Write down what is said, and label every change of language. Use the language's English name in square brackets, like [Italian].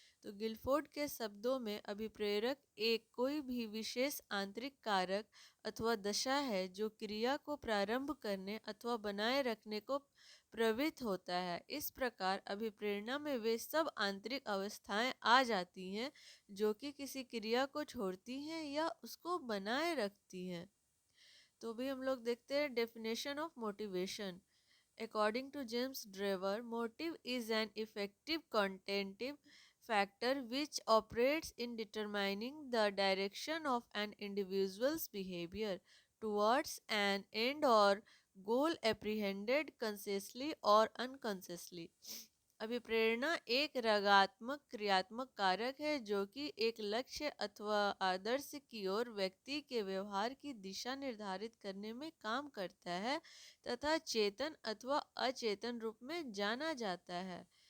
[Hindi] तो गिलफोर्ड के शब्दों में अभिप्रेरक एक कोई भी विशेष आंतरिक कारक अथवा दशा है जो क्रिया को प्रारंभ करने अथवा बनाए रखने को प्रवृत्त होता है। इस प्रकार अभिप्रेरणा में वे सब आंतरिक अवस्थाएं आ जाती हैं जो कि किसी क्रिया को छोड़ती हैं या उसको बनाए रखती हैं। तो भी हम लोग देखते हैं definition of motivation. [English] According to James Driver, motive is an effective contentive factor which operates in determining the direction of an individual's behavior towards an end or goal apprehended consciously or unconsciously. [Hindi] अभिप्रेरणा एक रागात्मक क्रियात्मक कारक है जो कि एक लक्ष्य अथवा आदर्श की ओर व्यक्ति के व्यवहार की दिशा निर्धारित करने में काम करता है तथा चेतन अथवा अचेतन रूप में जाना जाता है।